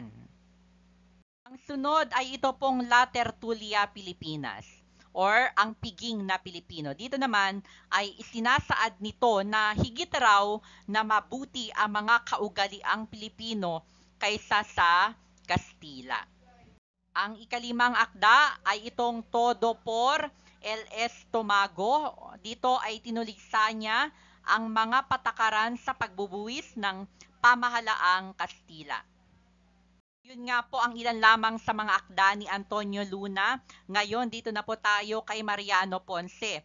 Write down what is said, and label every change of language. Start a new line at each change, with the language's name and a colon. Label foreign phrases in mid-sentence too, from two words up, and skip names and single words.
Filipino: Ang sunod ay ito pong La Tertulia Pilipinas or ang Piging na Pilipino. Dito naman ay isinasaad nito na higit raw na mabuti ang mga kaugaliang Pilipino kaysa sa Kastila. Ang ikalimang akda ay itong Todo por el Estomago. Dito ay tinuligsa niya ang mga patakaran sa pagbubuwis ng pamahalaang Kastila. Yun nga po ang ilan lamang sa mga akda ni Antonio Luna. Ngayon, dito na po tayo kay Mariano Ponce.